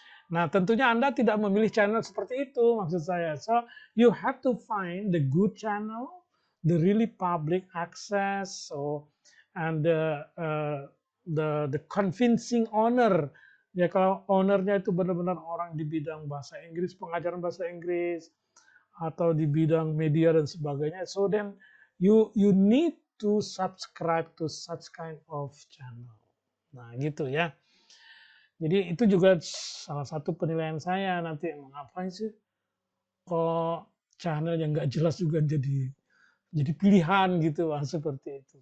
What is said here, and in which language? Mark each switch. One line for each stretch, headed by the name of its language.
Indonesian: Nah, tentunya Anda tidak memilih channel seperti itu maksud saya.
English: So, you have to find the good channel, the really public access, and the convincing owner.
Indonesian: Ya kalau ownernya itu benar-benar orang di bidang bahasa Inggris, pengajaran bahasa Inggris, atau di bidang media dan sebagainya.
English: So then you need to subscribe to such kind of channel.
Indonesian: Nah, gitu ya. Jadi itu juga salah satu penilaian saya nanti, ngapain sih kok channel yang nggak jelas juga jadi pilihan gitu seperti itu.